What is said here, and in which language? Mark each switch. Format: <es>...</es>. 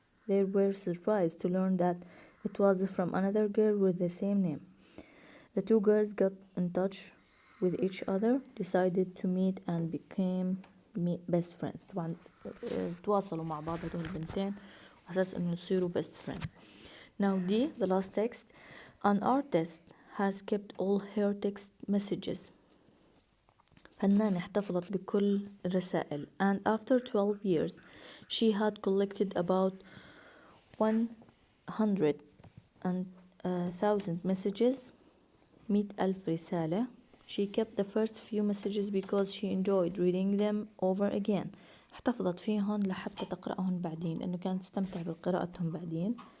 <en>They were surprised to learn that it was from another girl with the same name. The two girls got in touch with each other, decided to meet and became best friends.</en> <ar>طبعا تواصلوا مع بعض هدول البنتين وأساس إنه يصيروا</ar> <en>best friends. Now D, the last text. An artist has kept all her text messages.</en> <ar>فنانة احتفظت بكل الرسائل.</ar> <en>And after 12 years, she had collected about 100,000 messages, 100,000</en> <ar>رسالة.</ar> <en>She kept the first few messages because she enjoyed reading them over again.</en> <ar>احتفظت فيهن لحتى تقرأهن بعدين إنه كانت تستمتع بقراءتهم بعدين.</ar>